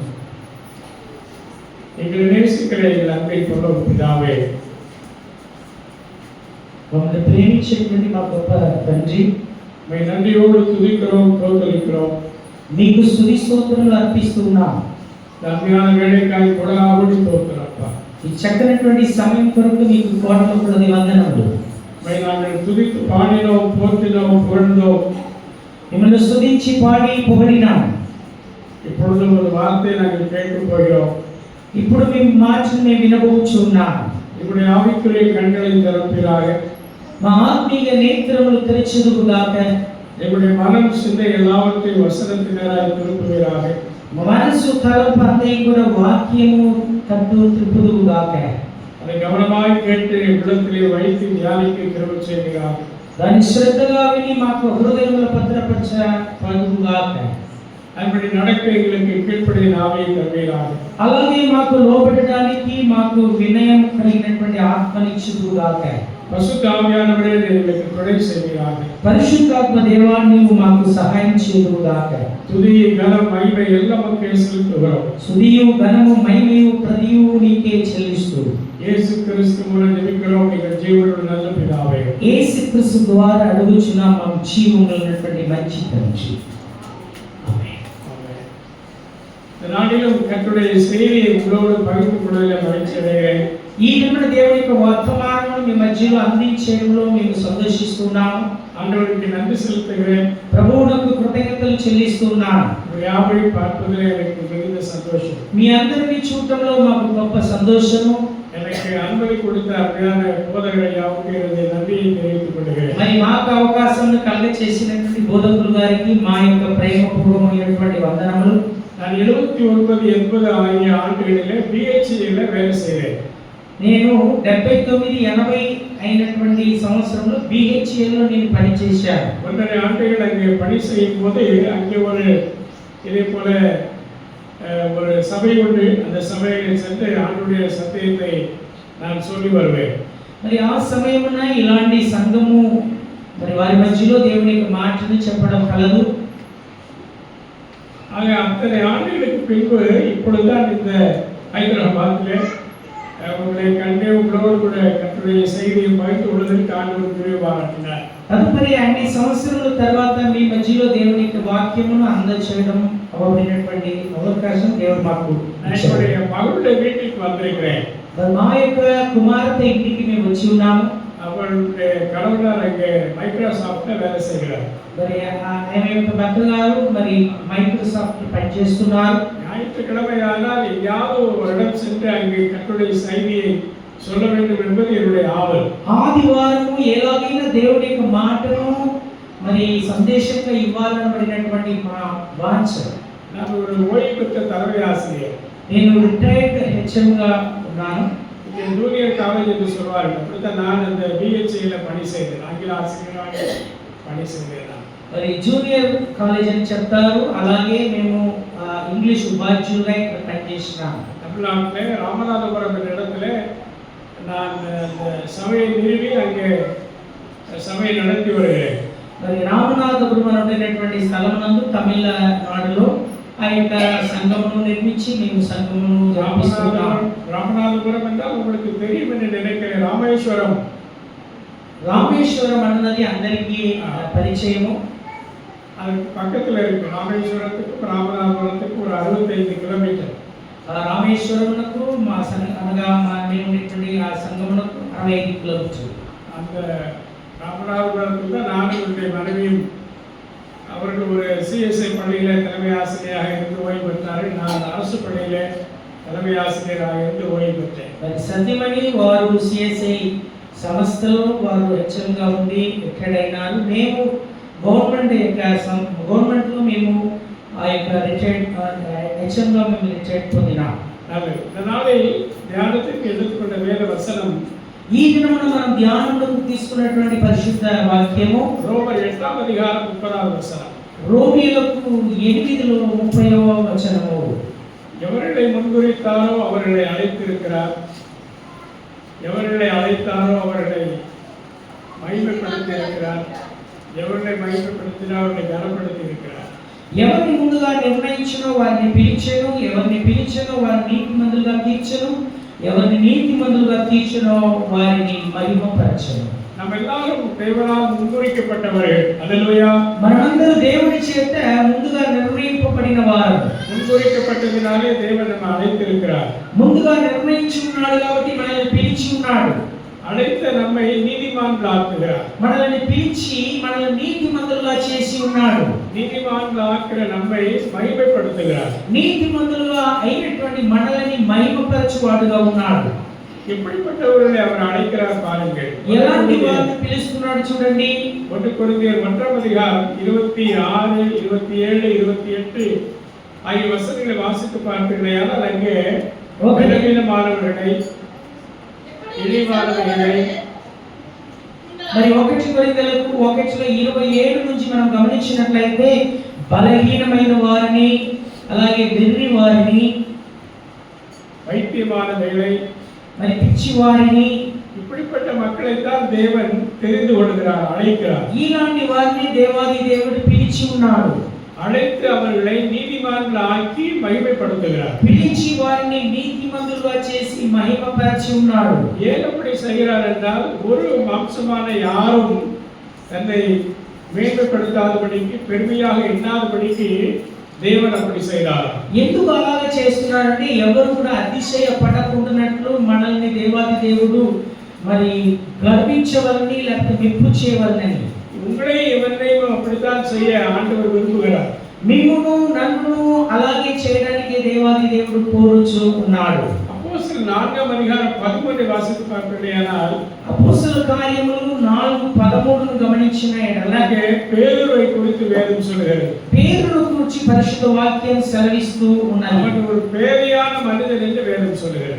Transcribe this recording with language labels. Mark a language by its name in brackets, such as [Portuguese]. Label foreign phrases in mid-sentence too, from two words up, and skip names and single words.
[Tamil] எங்களை நேசிக்கிற எங்கள் அன்பை கொண்ட பிதாவே, [Telugu] మమ్మల్ని ప్రేమించేటువంటి మా గొప్ప తండ్రి, [Tamil] మీ நன்றியோடு துதிக்கிறோம், தோத்தரிக்கிறோம். [Telugu] మీకు స్తుతి స్తోత్రములు అర్పిస్తున్నాం. అజ్ఞాన వేళకాయ కొడాబడి తోత్రప్పా. ఈ చక్కనటువంటి సమయం కొరకు మీకు కోట్ల కొలది వందనములు. [Tamil] நாங்கள் துதித்து பாடினோம், போற்றினோம், புகழ்ந்தோம். [Telugu] మిమ్మల్ని స్తుతించి పాడి పొగిడినాం. [Tamil] இப்பொழுது ஒரு வார்த்தை நாங்கள் கேட்கப் போகிறோம். [Telugu] ఇప్పుడు మీ మాటను మేము వినబోచున్నాం. [Tamil] இப்படி ஆவிக்குரிய கண்களை திறப்பீராக, [Telugu] మా ఆత్మీయ నేత్రములు తెరచుదుగాక. [Tamil] எங்களுடைய மனம் சிந்தை எல்லாவற்றையும் வசனத்தினராய் திருப்புவீராக. [Telugu] మా మనసు తలంపు అంతయు కూడా వాక్యము తట్టు త్రిప్పుదుగాక. [Tamil] அதை கவனமாய் கேட்டு உள்ளத்திலே வைத்து தியானிக்க கிருபை செய்வீராக. [Telugu] దాన్ని శ్రద్ధగా విని మాకు హృదయములో భద్రపరచబడుగాక. [Tamil] அப்படி நடக்க எங்களுக்கு கீழ்ப்படிய ஆவியை தருவீராக. [Telugu] అలాగే మాకు లోబడడానికి మాకు వినయం కలిగినటువంటి ఆత్మనిచ్చుదుగాక. [Tamil] பரிசுத்த ஆவியானவரே எங்களுக்கு துணை செய்வீராக. [Telugu] పరిశుద్ధాత్మ దేవా నీవు మాకు సహాయం చేయుదుగాక. [Tamil] துதி கனம் மகிமை எல்லாமக்கே செலுத்துகிறோம். [Telugu] స్తుతియు ఘనము మహిమయు ప్రతియు నీకే చెల్లిస్తూ [Tamil] యేసు క్రీస్తు మూలం జపిக்கிறோம் எங்கள் జీవుడు நல்ல பிதாவே. [Telugu] యేసు క్రీస్తు ద్వారా అడుగుచున్నాం మా జీవములో ఉన్నటువంటి మంచి తండ్రి. ఆమేన్. [Tamil] ஆமென். இந்த நாளிலும் கர்த்தருடைய செய்தியை உங்களோடு பகிர்ந்து கொள்வதில் மகிழ்ச்சி அடைகிறேன். [Telugu] ఈ దినమున దేవుని యొక్క వర్తమానమును మీ మధ్యలో అందించడంలో మేము సంతోషిస్తున్నాము. [Tamil] ஆண்டவருக்கு நன்றி செலுத்துகிறேன். [Telugu] ప్రభువునకు కృతజ్ఞతలు చెల్లిస్తున్నాను. [Tamil] யாவை பார்ப்பதில் எனக்கு மிகுந்த சந்தோஷம். [Telugu] మీ అందరినీ చూడటంలో మాకు గొప్ప సంతోషము. [Tamil] எனக்கு அனுமதி கொடுத்த அருமையான போதகரை யாவுக்கு எனது நன்றியை தெரிவித்துக் கொள்கிறேன். [Telugu] మరి మాకు అవకాశం కలుగ చేసినటువంటి బోధకులు గారికి మా యొక్క ప్రేమపూర్వమైనటువంటి వందనములు. [Tamil] நான் 79 80 ஆகிய ஆண்டுகளிலே பிஹெச்டில வேலை செய்கிறேன். [Telugu] నేను 79 80 అయినటువంటి సంవత్సరంలో బిహెచ్ఎల్లో నేను పనిచేశాను. [Tamil] 1.5 ஆண்டுகள் அங்கே பணி செய்யும் போது அங்கே ஒரு இதே போல ஒரு சபை உண்டு. அந்த சபையில் சென்று ஆண்டுடைய சத்தியத்தை நான் சொல்லி வருவேன். [Telugu] మరి ఆ సమయమున ఇలాంటి సంఘము మరి వారి మధ్యలో దేవుని యొక్క మాటను చెప్పడం కలదు. [Tamil] ஆக அத்தனை ஆண்டுகளுக்கு பின்பு இப்பொழுதுதான் இந்த ஹைதராபாத்திலே உங்களை கண்டு உங்களோடு கூட கர்த்தருடைய செய்தியை பகிர்ந்து கொள்வதற்கு ஆண்டவர் கிருபை பாராட்டினார். [Telugu] తదుపరి అన్ని సంవత్సరాల తర్వాత మీ మధ్యలో దేవుని యొక్క వాక్యమును అందజేయడం అవబడినటువంటి అవకాశం దేవుడు మాకు ఇచ్చాడు. [Tamil] என்னுடைய மகளுடைய வீட்டுக்கு வந்திருக்கிறேன். [Telugu] మా యొక్క కుమార్తె ఇంటికి మేము వచ్చి ఉన్నాము. [Tamil] அவளுடைய கணவனார் அங்கே மைக்ரோசாஃப்ட்ல வேலை செய்கிறார். [Telugu] మరి ఆయన యొక్క భర్త గారు మరి మైక్రోసాఫ్ట్ పనిచేస్తున్నారు. [Tamil] ஞாயிற்றுக்கிழமை ஆனால் எங்கேயாவது ஒரு இடம் சென்று அங்கே கர்த்தருடைய செய்தியை சொல்ல வேண்டும் என்பது என்னுடைய ஆவல். [Telugu] ఆదివారము ఎలాగైనా దేవుని యొక్క మాటను మరి సందేశంగా ఇవ్వాలనబడినటువంటి మా వాంఛ. [Tamil] நான் ஒரு ஓய்வு பெற்ற தலைமை ஆசிரியர். [Telugu] నేను [English] retired HM [Telugu] గా ఉన్నాను. [Tamil] இங்கே [English] junior college [Tamil] என்று சொல்வார்கள். அப்படித்தான் நான் அந்த பிஹெச்டில பணி செய்தேன். ஆங்கில ஆசிரியராக பணி செய்தேன். [Telugu] మరి [English] junior college [Telugu] అని చెప్తారు. అలాగే మేము ఇంగ్లీష్ ఉపాధ్యాయులుగా ఇక్కడ పనిచేస్తున్నాము. [Tamil] தமிழ்நாட்டிலே ராமநாதபுரம் என்ற இடத்துல நான் அந்த சபையை நிறுவி அங்கே சபையை நடத்தி வருகிறேன். [Telugu] మరి రామనాథపురం అనేటువంటి స్థలమునందు తమిళనాడులో ఆ యొక్క సంఘమును నిర్మించి మేము సంఘమును జరిపిస్తున్నాము. [Tamil] ராமநாதபுரம் என்றால் உங்களுக்கு தெரியும் என்று நினைக்கிறேன். [Telugu] రామేశ్వరం అన్నది అందరికీ పరిచయము. [Tamil] அதுக்கு பக்கத்தில் இருக்கு. ராமேஸ்வரத்துக்கும் ராமநாதபுரத்துக்கும் ஒரு 65 கிலோமீட்டர். [Telugu] రామేశ్వరమునకు మా అనగా మేము ఉన్నటువంటి ఆ సంఘమునకు 65 కిలోమీటర్లు. [Tamil] அந்த ராமநாதபுரத்தில் தான் நானும் என்னுடைய மனைவியும் அவர்கள் ஒரு சிஎஸ்ஐ பள்ளியில் தலைமை ஆசிரியராக இருந்து ஓய்வு பெற்றார்கள். நான் அரசு பள்ளியில் தலைமை ஆசிரியராக இருந்து ஓய்வு பெற்றேன். [Telugu] మరి సత్యమణి వారు సిఎస్ఐ సంస్థలో వారు హెచ్ఎంగా ఉండి రిటైర్డ్ అయినారు. మేము గవర్నమెంట్లో మేము ఆ యొక్క హెచ్ఎంగా మేము రిటైర్డ్ పొందినాం. [Tamil] நல்லது. இந்த நாளை தியானத்திற்கு எடுத்துக்கொண்ட வேத வசனம் [Telugu] ఈ దినమున మనం ధ్యానములకు తీసుకున్నటువంటి పరిశుద్ధ వాక్యము [Tamil] ரோமர் 8ஆம் அதிகாரம் 30வது வசனம். [Telugu] రోమీయులకు 8లో 30వ వచనము. [Tamil] எவர்களை முன்குறித்தாரோ அவர்களை அழைத்திருக்கிறார், எவர்களை அழைத்தாரோ அவர்களை மகிமைப்படுத்தி இருக்கிறார், [Telugu] ఎవరిని మహిమపడుతున్నా వారిని గణపడుతూ இருக்கிறார். ఎవరిని ముందుగా నిర్ణయించనో వారిని పిలిచెను, ఎవరిని పిలిచెనో వారిని నీతిమంతులుగా తీర్చెను, ఎవరిని నీతిమంతులుగా తీర్చెనో వారిని మహిమపరచెను. [Tamil] நம்ம எல்லாரும் தேவனால் முன்குறிக்கப்பட்டவர்கள். அல்லேலூயா. [Telugu] మనమందరూ దేవుని చేత ముందుగా నిర్ణయింపబడిన వారు. [Tamil] முன்குறிக்கப்பட்டதினாலே தேவன் நம்மை அழைத்திருக்கிறார். [Telugu] ముందుగా నిర్ణయించి ఉన్నాడు కాబట్టి మనల్ని పిలిచి ఉన్నాడు. [Tamil] அழைத்த நம்மை நீதிமான்களாக்குகிறார். [Telugu] మనల్ని పిలిచి మనల్ని నీతిమంతులుగా చేసి ఉన్నాడు. [Tamil] நீதிமான்களாக்குற நம்மை மகிமைப்படுத்துகிறார். [Telugu] నీతిమంతులుగా అయినటువంటి మనల్ని మహిమపరచువాడుగా ఉన్నాడు. [Tamil] எப்படிப்பட்டவர்களை அவர் அழைக்கிறார் பாருங்கள். [Telugu] ఎలాంటి వారిని పిలుస్తున్నాడు చూడండి. [Tamil] 1 கொரிந்தியர் 1ஆம் அதிகாரம் 26, 27, 28 ஆகிய வசனங்களை வாசித்து பார்த்தீர்களானால் அங்கே பலவீனமானவர்களை, இழிவானவர்களை, [Telugu] మరి 1 కొరింథీయులకు 1:27 నుంచి మనం గమనించినట్లయితే బలహీనమైన వారిని, అలాగే వెర్రి వారిని, [Tamil] பைத்தியமானவர்களை, [Telugu] మరి పిచ్చి వారిని, [Tamil] இப்படிப்பட்ட மக்களை தான் தேவன் தெரிந்து கொள்கிறார், அழைக்கிறார். [Telugu] ఇలాంటి వారిని దేవాది దేవుడు పిలిచి ఉన్నాడు. [Tamil] அழைத்து அவர்களை நீதிமான்களாக்கி மகிமைப்படுத்துகிறார். [Telugu] పిలిచి వారిని నీతిమంతులుగా చేసి మహిమపరచి ఉన్నాడు. [Tamil] ஏன் அப்படி செய்கிறார் என்றால் ஒரு மாம்சமான யாரும் தன்னை மேன்மைப்படுத்தாதபடிக்கு, பெருமையாக எண்ணாதபடிக்கு தேவன் அப்படி செய்கிறார். [Telugu] ఎందుకు అలాగ చేస్తున్నారంటే ఎవరు కూడా అతిశయపడకుండానట్లు మనల్ని దేవాది దేవుడు మరి గర్వించవలని లేకపోతే మెప్పు చేయవలని. [Tamil] உங்களை இவனையும் அப்படித்தான் செய்ய ஆண்டவர் விரும்புகிறார். [Telugu] మిమ్మును నన్ను అలాగే చేయడానికి దేవాది దేవుడు కోరుచు ఉన్నాడు. [Tamil] அப்போஸ்தலர் 4ஆம் அதிகாரம் 13 வாசித்து பார்த்தீர்களானால் [Telugu] అపోస్తలుల కార్యములు 4:13ను గమనించిన ఎడల [Tamil] பேதுருவை குறித்து வேதம் சொல்கிறது. [Telugu] పేతురును గురించి పరిశుద్ధ వాక్యం సెలవిస్తూ ఉన్నది. [Tamil] அவன் ஒரு பேதையான மனிதன் என்று வேதம் சொல்கிறது.